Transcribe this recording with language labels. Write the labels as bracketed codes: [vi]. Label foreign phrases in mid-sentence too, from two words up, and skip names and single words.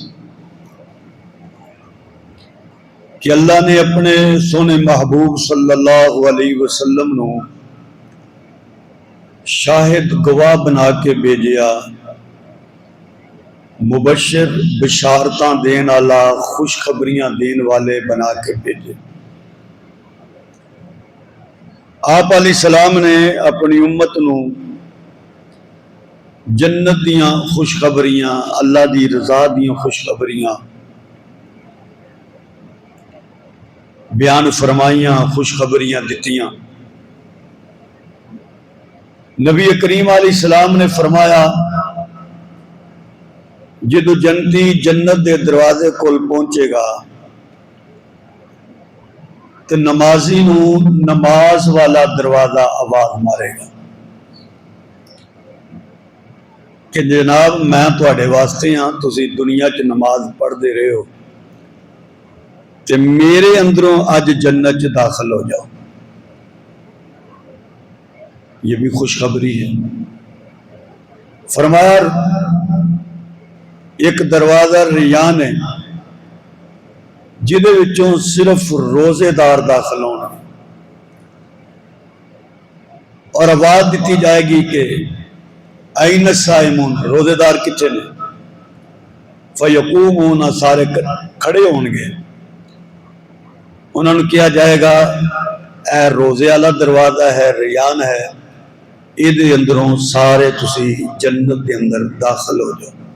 [pa] کہ اللہ نے اپنے سونے محبوب [ar] صلی اللہ علیہ وسلم [pa] نو شاہد گواہ بنا کے بھیجیا، مبشر بشارتاں دین والا، خوشخبریاں دین والے بنا کے بھیجے۔ آپ علیہ السلام نے اپنی امت نو جنت دیاں خوشخبریاں، اللہ دی رضا دیاں خوشخبریاں بیان فرمائیاں، خوشخبریاں دتیاں۔ نبی کریم علیہ السلام نے فرمایا جدو جنتی جنت دے دروازے کول پہنچے گا تو نمازی نو نماز والا دروازہ آواز مارے گا کہ جناب میں تواڈے واسطے ہاں، تسی دنیا چ نماز پڑھ دے رہے ہو تے میرے اندروں اج جنت چ داخل ہو جاؤ۔ [ur] یہ بھی خوشخبری ہے۔ [pa] فرمایا ایک دروازہ ریان ہے جدے وچوں صرف روزے دار داخل ہونا، اور آواز دیتی جائے گی کہ [ar] این الصائمون، [pa] روزے دار کتنے نے؟ فیقومون، سارے کھڑے ہون گے۔ انہوں نے کیا جائے گا اے روزے والا دروازہ ہے، ریان ہے، یہ اندروں سارے تسی جنت کے اندر داخل ہو جاؤ۔